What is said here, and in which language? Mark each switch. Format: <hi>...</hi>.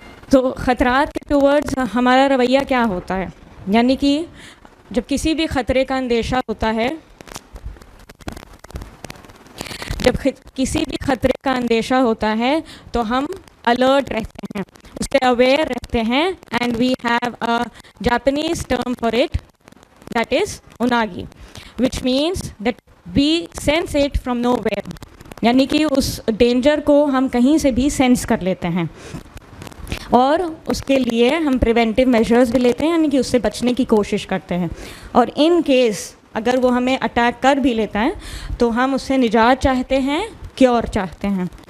<ur>تو خطرات کے ٹورڈز ہمارا رویہ کیا ہوتا ہے، یعنی کہ جب کسی بھی خطرے کا اندیشہ ہوتا ہے، جب کسی بھی خطرے کا اندیشہ ہوتا ہے تو ہم الرٹ رہتے ہیں، اس سے اویئر رہتے ہیں.</ur> <en>And we have a Japanese term for it, that is unagi, which means that we sense it from nowhere.</en> <ur>یعنی کہ اس ڈینجر کو ہم کہیں سے بھی سینس کر لیتے ہیں، اور اس کے لیے ہم</ur> <en>preventive measures</en> <ur>بھی لیتے ہیں، یعنی کہ اس سے بچنے کی کوشش کرتے ہیں. اور</ur> <en>in case</en> <ur>اگر وہ ہمیں اٹیک کر بھی لیتا ہے تو ہم اس سے نجات چاہتے ہیں، کیور چاہتے ہیں.</ur>